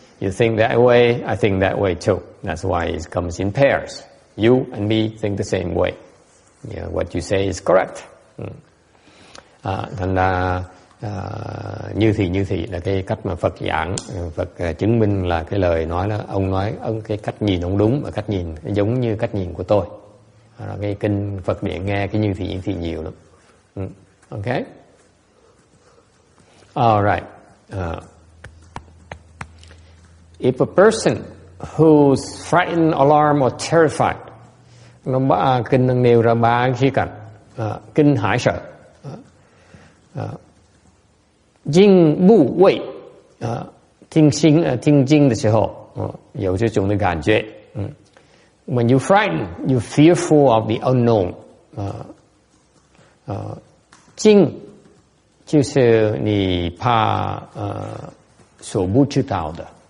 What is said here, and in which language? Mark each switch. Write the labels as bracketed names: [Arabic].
[English] You think that way, I think that way too. That's why it comes in pairs. You and me think the same way. Yeah, what you say is correct. [Vietnamese] Thành ra như thì là cái cách mà Phật giảng, Phật chứng minh là cái lời nói là ông nói cái cách nhìn ông đúng, và cách nhìn giống như cách nhìn của tôi. Cái kinh Phật điện nghe cái như thì nhiều lắm. [English] Okay? All right. If a person who's frightened, alarmed or terrified, [Vietnamese] kinh đang nêu ra 3 khía cạnh: kinh hãi sợ, [Chinese] 惊怖畏，听经的时候有这种的感觉。 [English] When you frightened, you fearful of the unknown. [Chinese] 惊就是你怕所不知道的。